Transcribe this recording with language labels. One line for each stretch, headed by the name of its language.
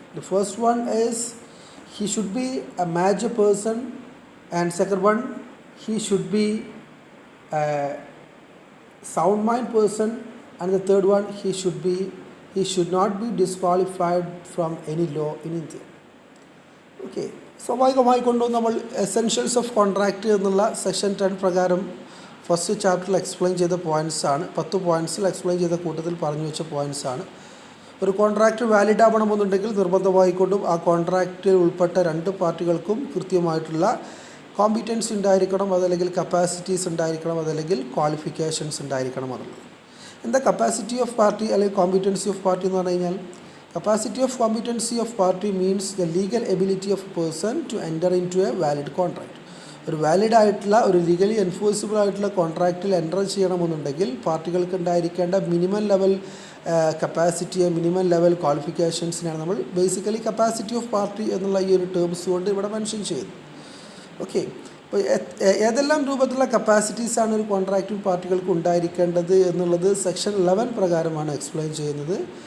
English: The first one is he should be a major person, and second one he should be a sound mind person, and the third one he should not be disqualified from any law in India.
Malayalam: Okay, സ്വാഭാവികമായിക്കൊണ്ടും നമ്മൾ essentials of contract എന്നുള്ള section 10 പ്രകാരം first ചാപ്റ്ററിൽ explain ചെയ്ത points ആണ്. 10 പോയിൻറ്റ്സിൽ explain ചെയ്ത കൂട്ടത്തിൽ പറഞ്ഞു വെച്ച പോയിൻറ്റ്സ് ആണ്. ഒരു കോൺട്രാക്റ്റ് വാലിഡ് ആവണമെന്നുണ്ടെങ്കിൽ നിർബന്ധമായിക്കൊണ്ടും ആ കോൺട്രാക്റ്റിൽ ഉൾപ്പെട്ട 2 പാർട്ടികൾക്കും കൃത്യമായിട്ടുള്ള കോമ്പിറ്റൻസി ഉണ്ടായിരിക്കണം, അതല്ലെങ്കിൽ കപ്പാസിറ്റീസ് ഉണ്ടായിരിക്കണം, അതല്ലെങ്കിൽ ക്വാളിഫിക്കേഷൻസ് ഉണ്ടായിരിക്കണം എന്നുള്ളത്. എന്താ കപ്പാസിറ്റി ഓഫ് പാർട്ടി അല്ലെങ്കിൽ കോമ്പിറ്റൻസി ഓഫ് പാർട്ടി എന്ന് പറഞ്ഞു കഴിഞ്ഞാൽ,
English: capacity of competency of party means the legal ability of a person to enter into a valid contract.
Malayalam: ഒരു വാലിഡ് ആയിട്ടുള്ള ഒരു ലീഗലി എൻഫോഴ്സിബിൾ ആയിട്ടുള്ള കോൺട്രാക്റ്റിൽ എൻ്റർ ചെയ്യണമെന്നുണ്ടെങ്കിൽ പാർട്ടികൾക്ക് ഉണ്ടായിരിക്കേണ്ട മിനിമം ലെവൽ കപ്പാസിറ്റിയെ, മിനിമം ലെവൽ ക്വാളിഫിക്കേഷൻസിനാണ് നമ്മൾ ബേസിക്കലി കപ്പാസിറ്റി ഓഫ് പാർട്ടി എന്നുള്ള ഈ ഒരു ടേംസ് കൊണ്ട് ഇവിടെ മെൻഷൻ ചെയ്യുന്നു. ഓക്കെ, അപ്പോൾ ഏതെല്ലാം രൂപത്തിലുള്ള കപ്പാസിറ്റീസാണ് ഒരു കോൺട്രാക്റ്റിംഗ് പാർട്ടികൾക്ക് ഉണ്ടായിരിക്കേണ്ടത് എന്നുള്ളത് സെക്ഷൻ 11 പ്രകാരമാണ് എക്സ്പ്ലെയിൻ ചെയ്യുന്നത്.